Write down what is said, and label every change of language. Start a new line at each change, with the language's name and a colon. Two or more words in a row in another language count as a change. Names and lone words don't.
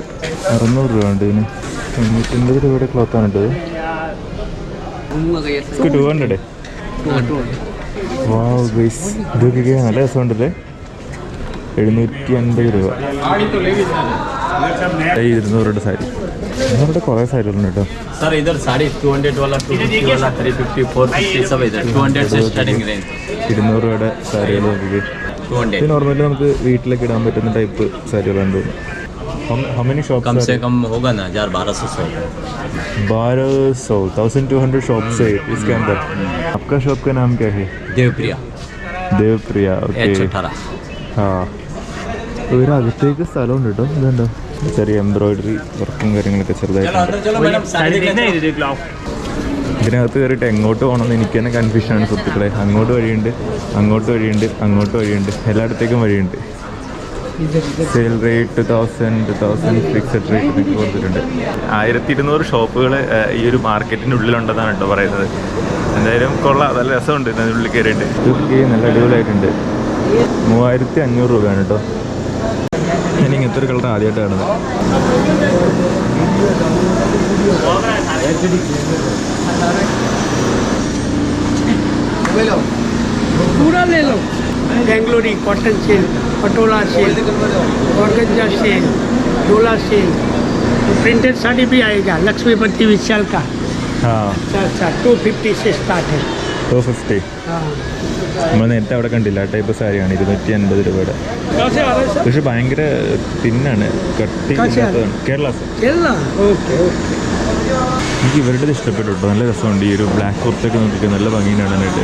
Malayalam: 600 രൂപ ഉണ്ട് ഇതിന്. 950 രൂപയുടെ ക്ലോത്താണ് കേട്ടത്. 200.
English: wow guys,
Malayalam: ഇതൊക്കെ നല്ല രസമുണ്ടല്ലേ. 750 രൂപ. 200 സാരി. നമ്മുടെ കുറേ സാരികളുണ്ട് കേട്ടോ.
Hindi: सर इधर साड़ी 200 वाला 250 वाला 350 450 सब इधर 200 से
English: starting range.
Malayalam: 200 രൂപയുടെ സാരികൾ നോക്കി. ഇത് നോർമലി നമുക്ക് വീട്ടിലൊക്കെ ഇടാൻ പറ്റുന്ന ടൈപ്പ് സാരികളാണ്.
English: How many shops?
Hindi: कम से कम होगा ना 1200 1200 शॉप्स है इसके अंदर. आपका शॉप का नाम क्या है? देवप्रिया. ओके. हाँ,
Malayalam: ഇതിനകത്തേക്ക് സ്ഥലമുണ്ട് കേട്ടോ. ഇതുണ്ടോ, ചെറിയ എംബ്രോയിഡറി വർക്കും കാര്യങ്ങളൊക്കെ ചെറുതായിട്ട്. ഇതിനകത്ത് കയറിയിട്ട് എങ്ങോട്ട് പോകണമെന്ന് എനിക്ക് തന്നെ കൺഫ്യൂഷനാണ് സുഹൃത്തുക്കളെ. അങ്ങോട്ട് വഴിയുണ്ട്, അങ്ങോട്ട് വഴിയുണ്ട്, അങ്ങോട്ട് വഴിയുണ്ട്, എല്ലായിടത്തേക്കും വഴിയുണ്ട്.
English: sale rate
Malayalam: 1000
English: fixed rate
Malayalam: എന്നൊക്കെ കൊടുത്തിട്ടുണ്ട്. 1200 ഷോപ്പുകൾ ഈ ഒരു മാർക്കറ്റിൻ്റെ ഉള്ളിലുണ്ടെന്നാണ് കേട്ടോ പറയുന്നത്. എന്തായാലും കൊള്ളാം, നല്ല രസമുണ്ട് അതിനുള്ളിൽ കയറിയിട്ട്. ഇതൊക്കെ നല്ല അടിപൊളിയായിട്ടുണ്ട്. 3500 രൂപയാണ് കേട്ടോ. ഞാൻ ഇങ്ങനത്തെ ഒരു കളർ ആദ്യമായിട്ട് കാണുന്നത്.
Hindi: पूरा ले लो. बेंगलोरी कॉटन सेल, पटोला सेल, ऑर्गेंजा सेल, डोला सेल. प्रिंटेड साड़ी भी आएगा लक्ष्मीपति विशाल का. हाँ, अच्छा 250 से स्टार्ट है. 250.
Malayalam: നമ്മൾ നേരത്തെ അവിടെ കണ്ടില്ല, ആ ടൈപ്പ് സാരിയാണ്. 250 രൂപയുടെ. പക്ഷെ ഭയങ്കര തിന്നാണ്, കട്ടി. കേരള. എനിക്ക് ഇവരുടെ ഇഷ്ടപ്പെട്ടു കേട്ടോ. നല്ല രസമുണ്ട്. ഈ ഒരു ബ്ലാക്ക് കുർത്തൊക്കെ നോക്കിയിട്ട് നല്ല ഭംഗിയാണ് കാണാനായിട്ട്.